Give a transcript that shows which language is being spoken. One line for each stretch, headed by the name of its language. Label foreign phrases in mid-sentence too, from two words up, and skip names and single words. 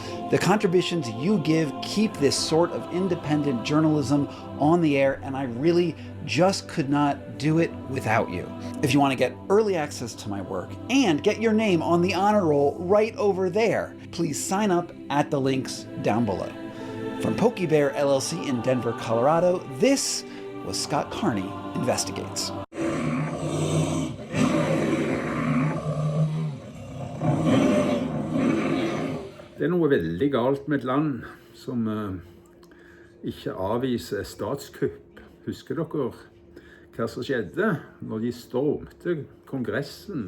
English: The contributions you give keep this sort of independent journalism on the air, and I really just could not do it without you. If you want to get early access to my work and get your name on the honor roll right over there, please sign up at the links down below. From Pokey Bear LLC in Denver, Colorado, this was Scott Carney Investigates.
Norwegian: Det er noe veldig galt med et land som ikke avviser statskupp. Husker dere hva som skjedde når de stormte kongressen.